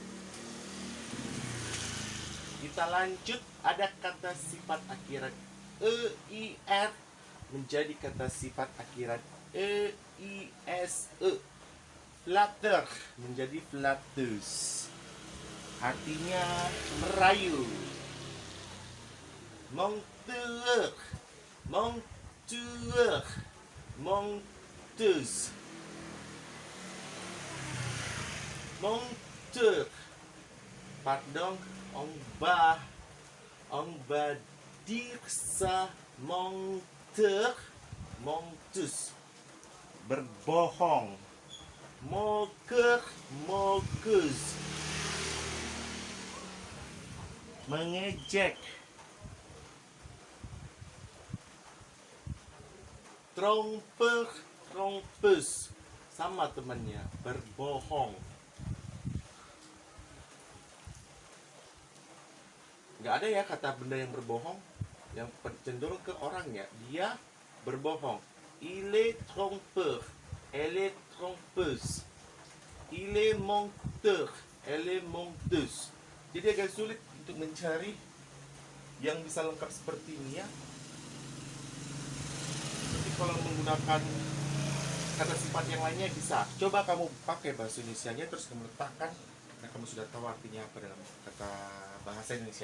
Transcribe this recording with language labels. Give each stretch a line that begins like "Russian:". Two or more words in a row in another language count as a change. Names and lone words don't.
Indonesian: Kita lanjut, ada kata sifat akhiran EIR menjadi kata sifat akhiran EISE. Flatter menjadi flatteuse. Artinya merayu.
French: Monteur, monteur, monteuse. Monteur. Pardon, on va dire ça menteur, menteuse. Berbohong. Moqueur, moqueuse.
Indonesian: Mengejek.
French: Trompeur, trompeuse.
Indonesian: Sama temannya, berbohong. Nggak ada ya kata benda yang berbohong, yang cenderung ke orangnya. Dia berbohong.
French: Il est trompeur, elle est trompeuse. Il est menteur, elle est menteuse.
Indonesian: Jadi agak sulit untuk mencari yang bisa lengkap seperti ini ya. Tapi kalau menggunakan kata sifat yang lainnya bisa. Coba kamu pakai bahasa Indonesianya terus kamu letakkan, karena kamu sudah tahu artinya apa dalam kata bahasa Indonesia.